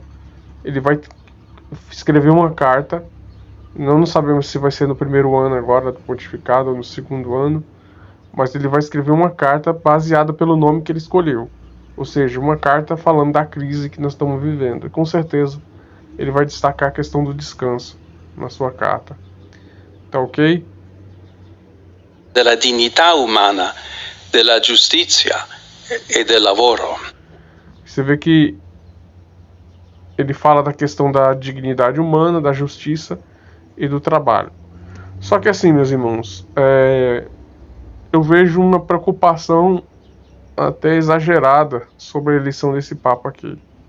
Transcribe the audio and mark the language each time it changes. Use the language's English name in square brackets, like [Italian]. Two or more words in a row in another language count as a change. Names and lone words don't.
[Portuguese] Ele vai escrever uma carta, não sabemos se vai ser no primeiro ano agora do pontificado ou no segundo ano, mas ele vai escrever uma carta baseada pelo nome que ele escolheu, ou seja, uma carta falando da crise que nós estamos vivendo. E com certeza ele vai destacar a questão do descanso na sua carta. Tá ok? [Italian] Della dignità umana, della giustizia e del lavoro. [Portuguese] Você vê que ele fala da questão da dignidade humana, da justiça e do trabalho. Só que assim, meus irmãos, eu vejo uma preocupação até exagerada sobre a eleição desse Papa aqui.